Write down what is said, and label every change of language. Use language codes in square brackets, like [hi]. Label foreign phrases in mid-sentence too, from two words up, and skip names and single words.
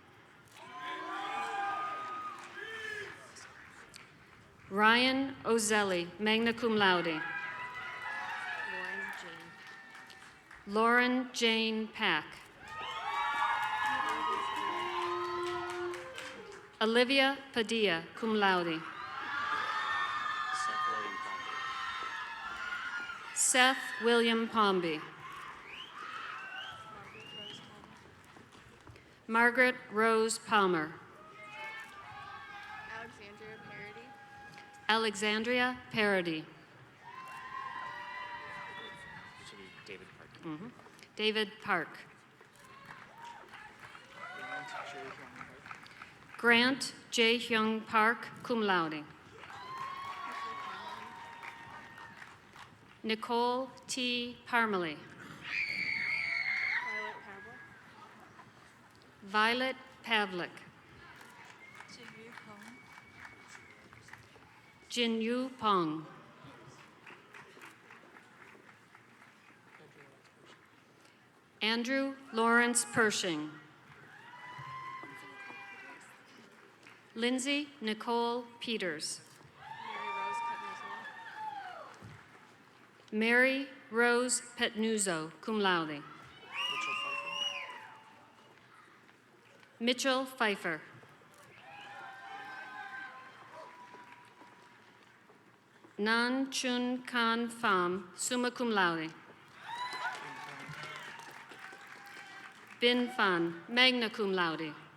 [en] Ryan Ozelli, [la] magna cum laude. [en] Lauren Jane Pack. Olivia Padilla, [la] cum laude. [en] Seth William Pomby. Margaret Rose Palmer. Alexandria Parody. David Park. Grant J. Hyung Park, [la] cum laude. [en] Nicole T. Parmalee. Violet Pavlik. Jin Yu Pong. Andrew Lawrence Pershing. Lindsay Nicole Peters. Mary Rose Petnuzzo, [la] cum laude. [en] Mitchell Pfeiffer. Nan Chun Kan Pham, [la] summa cum laude. [en] Bin Phan, [la] magna cum laude.